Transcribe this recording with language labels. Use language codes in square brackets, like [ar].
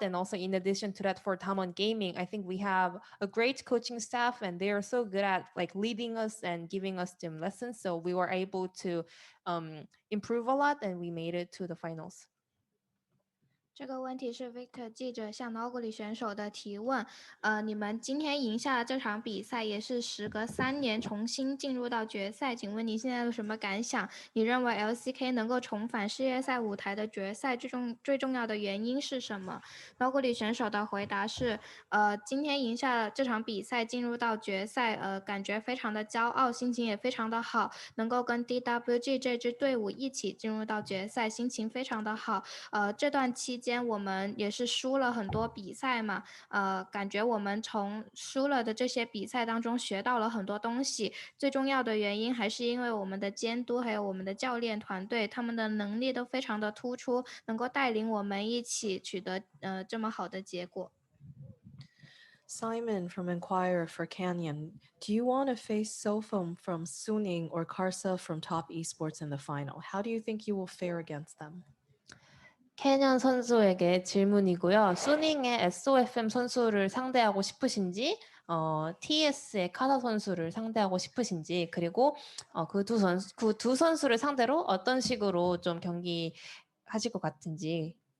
[en] And also in addition to that, for Damwon Gaming, I think we have a great coaching staff, and they are so good at like leading us and giving us some lessons. So we were able to improve a lot, and we made it to the finals. [zh] 这个问题是 Victor 记者向 Ocal 选手的提问。你们今天赢下了这场比赛，也是时隔3年重新进入到决赛。请问你现在有什么感想？你认为 LCK 能够重返世界赛舞台的决赛最重要的原因是什么？ Ocal 选手的回答是：今天赢下了这场比赛，进入到决赛，感觉非常的骄傲，心情也非常的好，能够跟 DWG 这支队伍一起进入到决赛，心情非常的好。这段期间我们也是输了很多比赛嘛，感觉我们从输了的这些比赛当中学到了很多东西。最重要的原因还是因为我们的监督还有我们的教练团队，他们的能力都非常的突出，能够带领我们一起取得这么好的结果。 [en] Simon from Inquirer for Canyon, do you want to face Sofom from Suning or Karsa from Top Esports in the final? How do you think you will fare against them? [ko] 캐년 선수에게 질문이고요. 수닝의 SOFM 선수를 상대하고 싶으신지, TS의 카사 선수를 상대하고 싶으신지, 그리고 그 두 선수를 상대로 어떤 식으로 좀 경기하실 것 같은지.